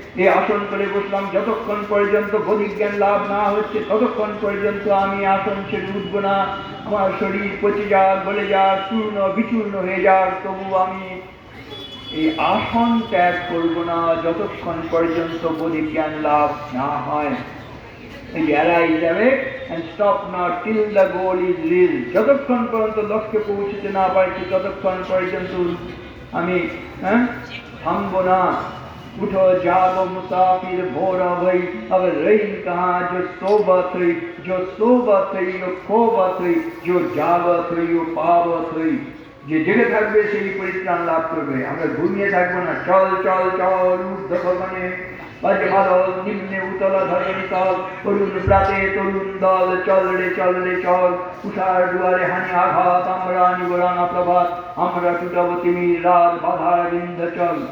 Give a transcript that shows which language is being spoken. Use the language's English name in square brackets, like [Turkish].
[Bangla] এই আসন করে বসলাম, যতক্ষণ পর্যন্ত বোধিজ্ঞান লাভ না হচ্ছে ততক্ষণ পর্যন্ত আমি আসন ছেড়ে উঠব না। আমার শরীর পচে যাক, গলে যাক, চূর্ণ বিচূর্ণ হয়ে যাক, তবু আমি এই আসন ত্যাগ করব না যতক্ষণ পর্যন্ত বোধিজ্ঞান লাভ না হয়। [English] Arise awake and stop not till the goal is reached. [Bangla] যতক্ষণ পর্যন্ত লক্ষ্যে পৌঁছতে না পারছি ততক্ষণ পর্যন্ত আমি থামব না। [Hindi] उठो जागो मुसाफिर भोरा भई, अब रही कहाँ जो सोबत हुई, जो सोबत हुई वो खोबत हुई, जो जागत हुई वो पावत हुई। [Bangla] যে জেগে থাকবে সেই পরিত্রাণ লাভ করবে। আমরা ঘুমিয়ে থাকবো না। চল চল চল ঊর্ধ্ব গগনে বাজে ভালো নিম্নে উতলা ধরণী তল, অরুণ প্রাতে তরুণ দল, চল রে চল রে চল, উষার দুয়ারে হানি আঘাত, আমরা নিব রাঙা প্রভাত, আমরা টুটাবো তিমির রাত, বাধার বিন্ধ্যাচল।